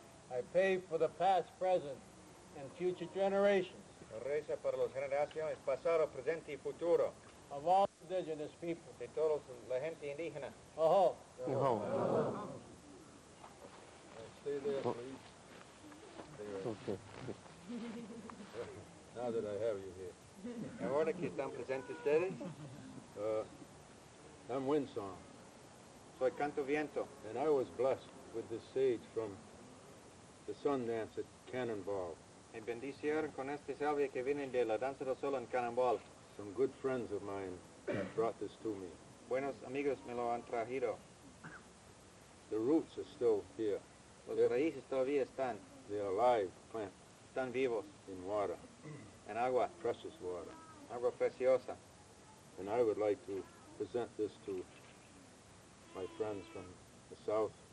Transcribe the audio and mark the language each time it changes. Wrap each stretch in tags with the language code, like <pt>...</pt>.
<en>I pay for the past, present, and future generations</en> <es>Reza para las generaciones pasado, presente y futuro</es> <en>of all indigenous people.</en> <es>de toda la gente indígena. Oh,</es> <en>Stay there, please. Okay. Now that I have you here.</en> <es>Ahora que están presentes ustedes,</es> <en>I'm Windsong,</en> <es>soy Canto Viento.</es> <en>and I was blessed with this sage from the sun dance at Cannonball.</en> <es>Me bendicieron con este salvia que viene de la danza del sol en Cannonball.</es> <en>Some good friends of mine brought this to me.</en> <es>Buenos amigos me lo han traído.</es> <en>The roots are still here.</en> <es>Los</es> <en>Yep.</en> <es>raíces todavía están</es> <en>They're alive plants</en> <es>vivos</es> <en>in water,</en> <es>en agua,</es> <en>precious water.</en> <es>agua preciosa.</es> <en>And I would like to present this to my friends from the south.</en>